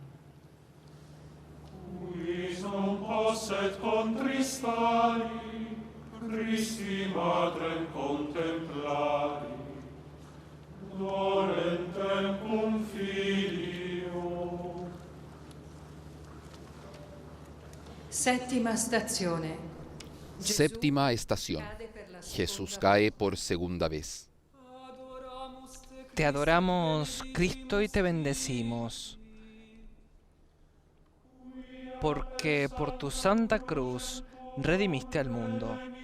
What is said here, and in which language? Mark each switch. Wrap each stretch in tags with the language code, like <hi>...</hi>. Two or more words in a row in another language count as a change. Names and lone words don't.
<la>Quis non posset contristari, Christi Matrem contemplari, dolentem cum filio.</la> <it>Settima stazione.</it> <es>Séptima estación. Jesús cae por segunda vez. Te adoramos, Cristo, y te bendecimos, porque por tu santa cruz redimiste al mundo.</es>